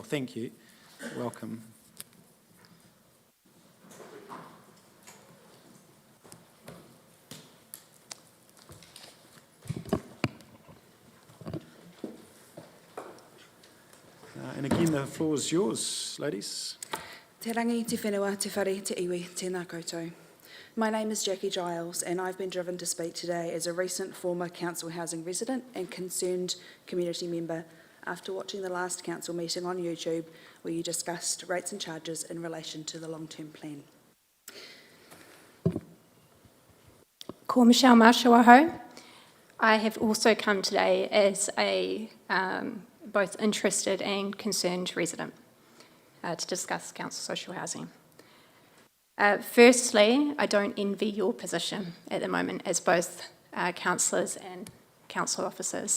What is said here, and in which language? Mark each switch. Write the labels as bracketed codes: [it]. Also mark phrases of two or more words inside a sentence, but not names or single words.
[en] Thank you. Welcome. And again, the floor is yours, ladies. [mi] Te rangi, te whenua, te whare, te iwi, tēnā koutou. [en] My name is Jackie Giles, and I've been driven to speak today as a recent former council housing resident and concerned community member after watching the last council meeting on YouTube where you discussed rates and charges in relation to the long-term plan. [mi] Ko Michelle Marshall aho. [en] I have also come today as a both interested and concerned resident to discuss council social housing. Firstly, I don't envy your position at the moment as both councillors and council officers.